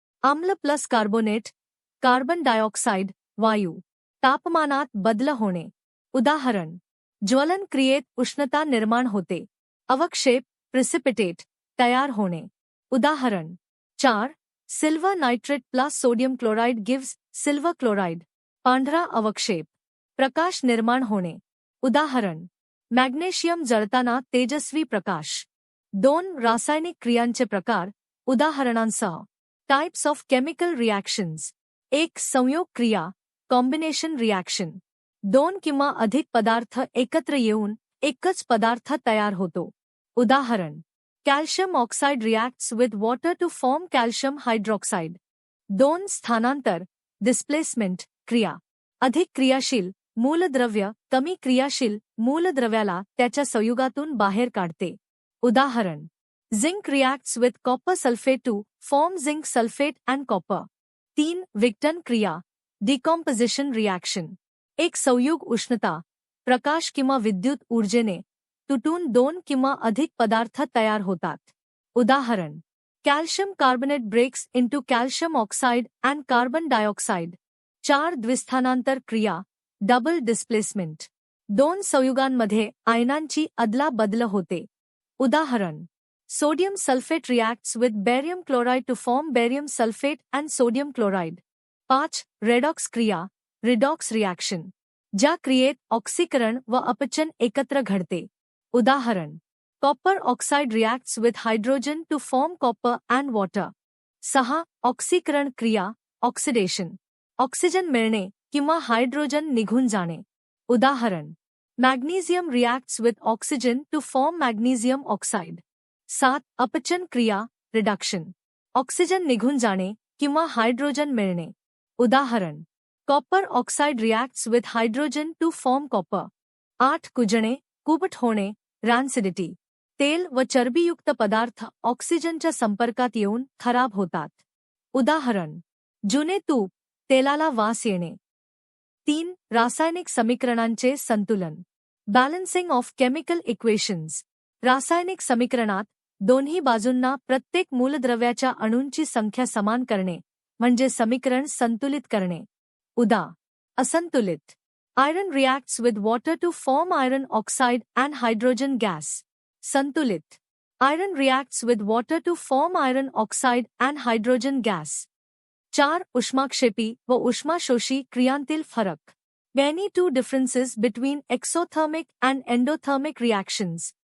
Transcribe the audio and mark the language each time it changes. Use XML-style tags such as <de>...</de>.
<mr>आम्ल plus carbonate, carbon dioxide, वायू. तापमानात बदल होणे. उदाहरण. ज्वलन क्रियेत उष्णता निर्माण होते. अवक्षेप, प्रिसिपिटेट, तयार होणे. उदाहरण. 4.</mr> <en>Silver nitrate plus sodium chloride gives silver chloride.</en> <mr>पांढरा अवक्षेप. प्रकाश निर्माण होणे. उदाहरण. मॅग्नेशियम जळताना तेजस्वी प्रकाश. 2. रासायनिक क्रियांचे प्रकार.</mr> <en>उदाहरणांसह. Types of chemical reactions. 1.</en> <mr>संयोग क्रिया, कॉम्बिनेशन रिॲक्शन. 2 किंवा अधिक पदार्थ एकत्र येऊन एकच पदार्थ तयार होतो.</mr> <en>उदाहरण. Calcium oxide reacts with water to form calcium hydroxide. 2.</en> <mr>स्थानांतर, डिस्प्लेसमेंट क्रिया. अधिक क्रियाशील मूलद्रव्य कमी क्रियाशील मूलद्रव्याला त्याच्या संयुगातून बाहेर काढते.</mr> <en>उदाहरण. Zinc reacts with copper sulphate to form zinc sulphate and copper. 3.</en> <mr>विघटन क्रिया, डिकॉम्पोजिशन रिॲक्शन. एक संयुग उष्णता, प्रकाश किंवा विद्युत ऊर्जेने तुटून 2 किंवा अधिक पदार्थ तयार होतात.</mr> <en>उदाहरण. Calcium carbonate breaks into calcium oxide and carbon dioxide. 4.</en> <mr>द्विस्थानांतर क्रिया, डबल डिस्प्लेसमेंट. 2 संयुगांमध्ये आयनांची अदलाबदल होते. उदाहरण.</mr> <en>Sodium sulphate reacts with barium chloride to form barium sulphate and sodium chloride.</en> <mr>5. Redox क्रिया, रिडॉक्स रिॲक्शन. ज्या क्रियेत ऑक्सीकरण व अपचन एकत्र घडते.</mr> <en>उदाहरण. Copper oxide reacts with hydrogen to form copper and water. 6.</en> <mr>ऑक्सीकरण क्रिया, ऑक्सिडेशन. ऑक्सिजन मिळणे किंवा हायड्रोजन निघून जाणे.</mr> <en>उदाहरण. Magnesium reacts with oxygen to form magnesium oxide. 7.</en> <mr>अपचन क्रिया, रिडक्शन. ऑक्सिजन निघून जाणे किंवा हायड्रोजन मिळणे. उदाहरण.</mr> <en>Copper oxide reacts with hydrogen to form copper.</en> <mr>8. कुजणे, कुबट होणे, रॅन्सिडिटी. तेल व चरबीयुक्त पदार्थ ऑक्सिजनच्या संपर्कात येऊन खराब होतात. उदाहरण. जुने तूप, तेलाला वास येणे. 3. रासायनिक समीकरणांचे संतुलन,</mr> <en>Balancing of chemical equations.</en> <mr>रासायनिक समीकरणात दोन्ही बाजूंना प्रत्येक मूलद्रव्याच्या अणूंची संख्या समान करणे म्हणजे समीकरण संतुलित करणे. उदा. असंतुलित.</mr> <en>Iron reacts with water to form iron oxide and hydrogen gas. संतुलित. Iron reacts with water to form iron oxide and hydrogen gas. 4.</en> <mr>उष्माक्षेपी व उष्माशोषी क्रियांतील फरक.</mr> <en>Many two differences between exothermic and endothermic reactions.</en>